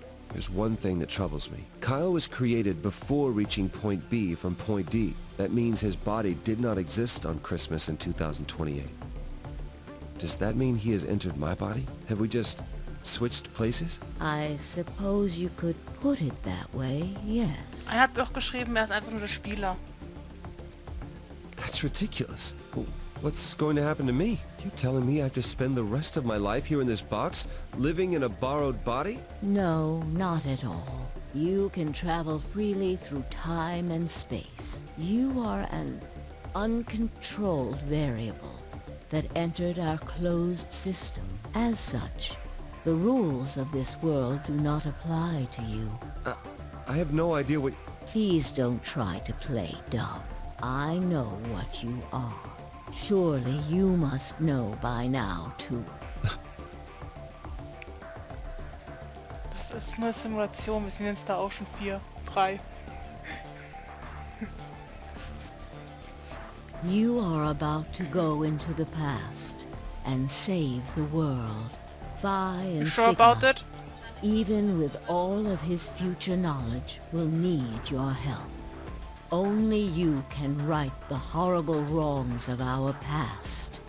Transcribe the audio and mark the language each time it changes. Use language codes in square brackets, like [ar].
[en] There's one thing that troubles me. Kyle was created before reaching point B from point D. That means his body did not exist on Christmas in 2028. Does that mean he has entered my body? Have we just switched places? I suppose you could put it that way, yes. [de] Hat doch geschrieben, ist einfach nur der Spieler. [en] That's ridiculous. What's going to happen to me? You telling me I have to spend the rest of my life here in this box, living in a borrowed body? No, not at all. You can travel freely through time and space. You are an uncontrolled variable that entered our closed system. As such, the rules of this world do not apply to you. I have no idea what... Please don't try to play dumb. I know what you are. Surely you must know by now, too. [de] Das ist eine Simulation, wir sind jetzt da auch schon 4, 3. [en] You are about to go into the past and save the world. Vi and Sure about Sigma, it? even with all of his future knowledge, will need your help. Only you can right the horrible wrongs of our past.